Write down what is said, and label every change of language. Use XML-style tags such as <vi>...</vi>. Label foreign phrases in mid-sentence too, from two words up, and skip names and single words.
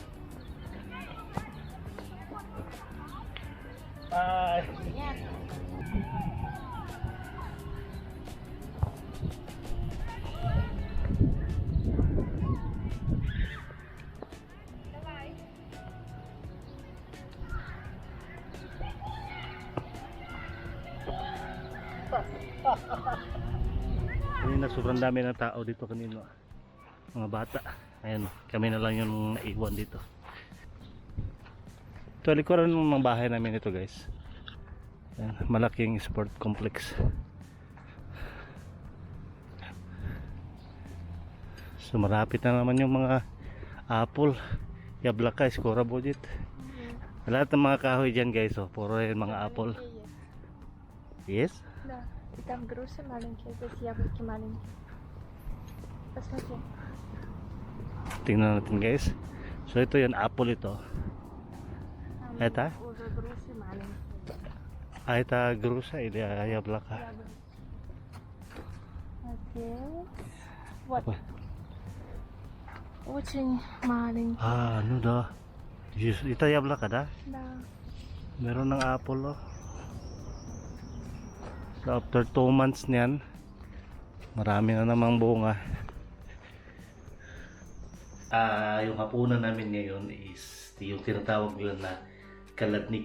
<ru>Нет. Давай.</ru> <tl>Kanina sobrang dami ng tao dito kanina, mga bata. Ayan, kami na lang yung naiwan dito. Ito likuran ng mga bahay namin ito guys. Ayan, malaking</tl> <en>sport complex.</en> <tl>So marapit na naman yung mga apple,</tl> <ru>яблока, скоро будет.</ru> <tl>Lahat ng mga kahoy dyan guys, oh, puro yung mga apple.</tl> <en>Yes?</en> <ru>Да. И там груши маленькие, здесь яблоки маленькие. Посмотри.</ru> <tl>Tingnan natin guys. So ito yung apple ito.</tl> <ru>Это? Уже груши маленькие. Это груша или яблоко? Окей. Вот. Очень маленький. Ну да. Это яблоко, да? Да.</ru> <tl>Meron ng apple, oh. So</tl> <en>after 2 months</en> <tl>niyan, marami na namang bunga. Yung hapunan namin ngayon is yung tinatawag nila na kaladnik.</tl>